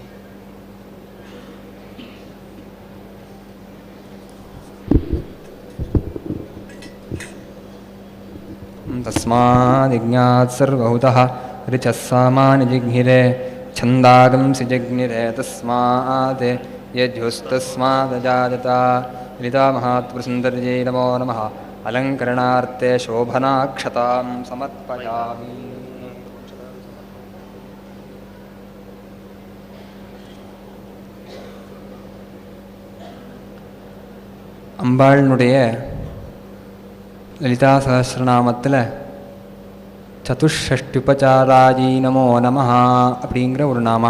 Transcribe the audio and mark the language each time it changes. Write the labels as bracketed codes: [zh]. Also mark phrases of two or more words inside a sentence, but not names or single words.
[sa] तस्माद्यज्ञात् सर्वभूतः ऋचः सामानि जिघ्निरे छन्दागंसि जिघ्निरे तस्मात् यजुस्तस्मादजायत ललितामहात्रिपुरसुन्दर्यै नमो नमः अलङ्करणार्थे शोभनाक्षतां समर्पयामि [ta] அம்பாளுடைய லலிதா சஹஸ்ரநாமத்தில் [sa] चतुःषष्ट्युपचाराढ्यायै नमो नमः [ta] அப்படிங்கிற ஒரு நாமா.